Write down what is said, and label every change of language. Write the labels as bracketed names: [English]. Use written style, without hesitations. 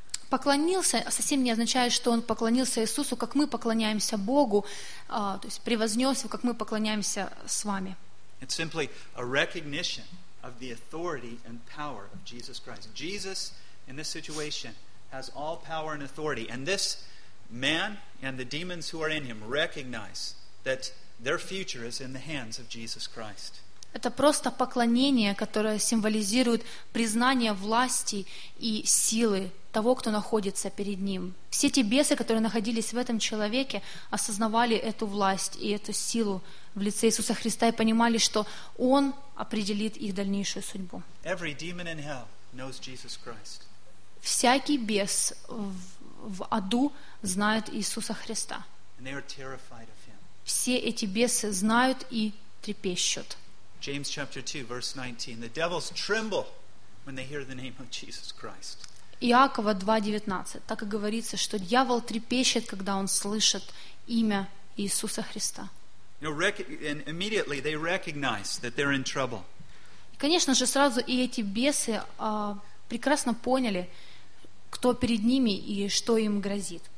[Russian] Поклонился совсем не означает, что он поклонился Иисусу, как мы поклоняемся Богу, то есть превознес его, как мы поклоняемся с вами. [English] It's simply a recognition of the authority and power of Jesus Christ. Jesus in this situation has all power and authority, and this man and the demons who are in him recognize that their future is in the hands of Jesus Christ. [Russian] Это просто поклонение, которое символизирует признание власти и силы того, кто находится перед ним. Все те бесы, которые находились в этом человеке, осознавали эту власть и эту силу в лице Иисуса Христа и понимали, что Он определит их дальнейшую судьбу. [English] Every demon in hell knows Jesus Christ. [Russian] Всякий бес в аду знает Иисуса Христа. [English] And they are terrified of him. [Russian] Все эти бесы знают и трепещут. [English] James chapter 2, verse 19. The devils tremble when they hear the name of Jesus Christ. [Russian] Иакова 2:19. Так и говорится, что дьявол трепещет, когда он слышит имя Иисуса Христа. [English] And immediately they recognize that they're in trouble. [Russian] И, конечно же, сразу и эти бесы прекрасно поняли, кто перед ними и что им грозит.